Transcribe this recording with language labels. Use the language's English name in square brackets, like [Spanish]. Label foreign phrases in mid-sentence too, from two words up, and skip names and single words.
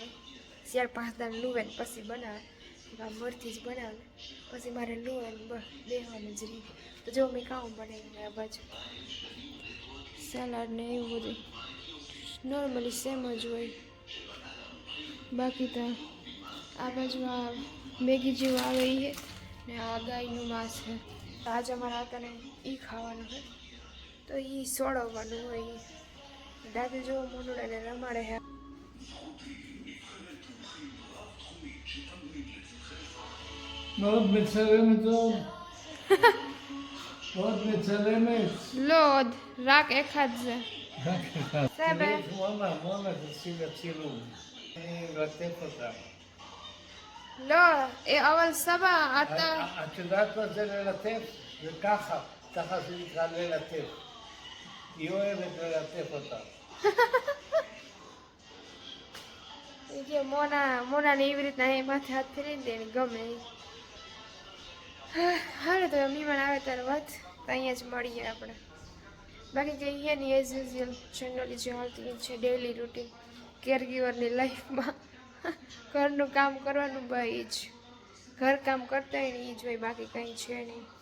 [Gujarati] 4-5 દાણ લુવે ને પછી બનાવે મરથી જ બનાવે પછી મારે લુવે ને બેહવાનું જ રહી તો જો મેં કામ બનાવ્યું આ બાજુ સલાડ ને એવું બધું નોર્મલી સેમ જ હોય બાકી તો આ બાજુ આ મેગી જેવું આવે એ ને આ ગાયનું માંસ છે તો આજે અમારા હાથને એ ખાવાનું છે તો એ સોળવવાનું હોય દાદુ જો મોનુડાને રમાડે છે [Hebrew] מאוד מצלמת טוב. מאוד מצלמת. લોદ રાક એખાદ છે סבא. מונה, תעשי לה צילום. אני אלטף אותה. לא, אבל סבא, אתה... את יודעת מה זה ללטף? זה ככה, ככה זה נקרא ללטף. היא אוהבת ללטף אותה. [Gujarati] કે મોનાને એવી રીતના એ માથે હાથ ફેરીને દે ગમે હાલે તો મહેમાન આવે ત્યારે વાત તો અહીંયા જ મળીએ આપણે બાકી કે અહીંયાની [English] as usual generally [Gujarati] જે હાલતી છે [English] daily routine [Gujarati] કેરગીવરની લાઈફમાં ઘરનું કામ કરવાનું ભાઈ જ ઘર કામ કરતા હોય ને એ જ હોય બાકી કંઈ છે નહીં